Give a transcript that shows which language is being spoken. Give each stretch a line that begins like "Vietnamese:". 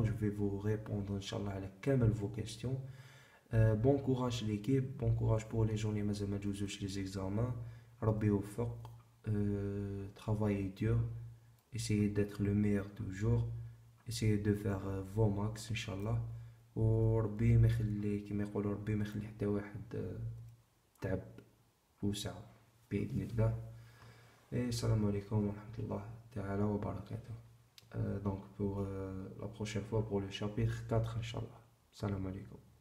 French: Je vais vous répondre, Inch'Allah, à vos questions. Bon courage l'équipe, bon courage pour les journées les examens. Rabbi Oufaq, travaillez dur, essayez d'être le meilleur toujours, essayez de faire vos max, Inch'Allah.
Arabic: وربي ما يخلي كما يقولوا ربي ما يخلي حتى واحد تعب وسعى بإذن الله. السلام عليكم ورحمة الله تعالى وبركاته.
French: Donc pour la prochaine fois pour le chapitre 4 Inch'Allah. Salam alaikum.